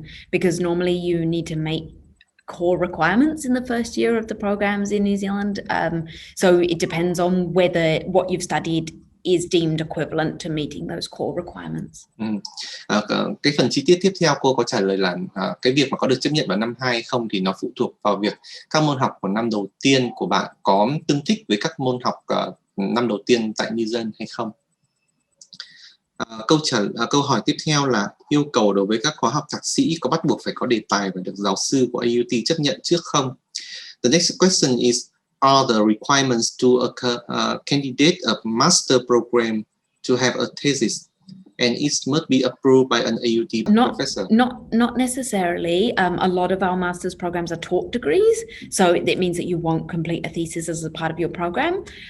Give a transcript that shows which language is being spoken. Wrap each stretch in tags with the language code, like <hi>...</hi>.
<en>Because normally you need to make core requirements in the first year of the programs in New Zealand. So it depends on whether what you've studied is deemed equivalent to meeting those core requirements.</en> <vi>Cái phần chi tiết tiếp theo cô có trả lời là cái việc mà có được chấp nhận vào năm 2 hay không thì nó phụ thuộc vào việc các môn học của năm đầu tiên của bạn có tương thích với các môn học năm đầu tiên tại New Zealand hay không. Câu hỏi tiếp theo là yêu cầu đối với các khóa học thạc sĩ có bắt buộc phải có đề tài và được giáo sư của AUT chấp nhận trước không?</vi> <en>The next question is, are the requirements to a candidate of master program to have a thesis, and it must be approved by an AUT professor? Not necessarily. A lot of our master's programs are taught degrees, so that means that you won't complete a thesis as a part of your program.</en>